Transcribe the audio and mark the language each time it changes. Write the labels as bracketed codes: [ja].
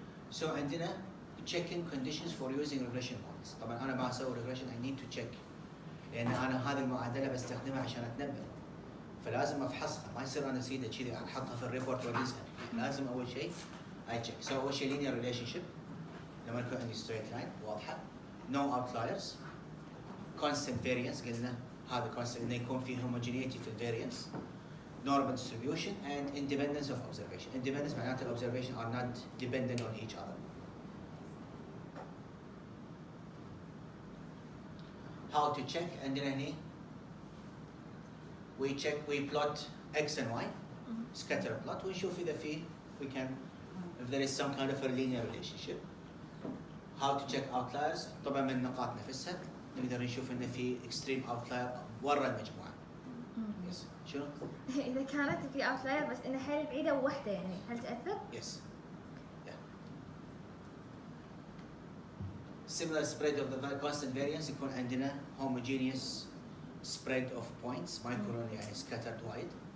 [ar] سو عندنا [en] checking conditions for using regression models. [ar] طبعا انا ما اسوي regression [en] I need to check [ar] لان انا هذه المعادله بستخدمها عشان اتنبأ فلازم افحصها ما يصير انا سيده كذي احطها في الريبورت وادزها. لازم اول شيء [en] I check. So اول شيء linear relationship لما يكون عندي straight line واضحه no outliers constant variance قلنا هذا constant انه يكون في homogeneity في الفاريانس normal distribution and independence of observation. Independence معناته observation are not dependent on each other. How to check عندنا هني we plot x and y scatter plot [ar] ونشوف إذا [en] we can if there is some kind of a linear relationship. How to check outliers [ar] طبعا من النقاط نفسها نقدر نشوف إنه في extreme outlier ورا المجموعة. Yes. شنو؟ إذا كانت في اوتلاير بس إنها حيل بعيدة ووحدة يعني هل تأثر؟ [en] Yes. Yeah. similar spread of the constant variance يكون عندنا homogeneous spread of points [ar] ما يكونون يعني [en] scattered wide.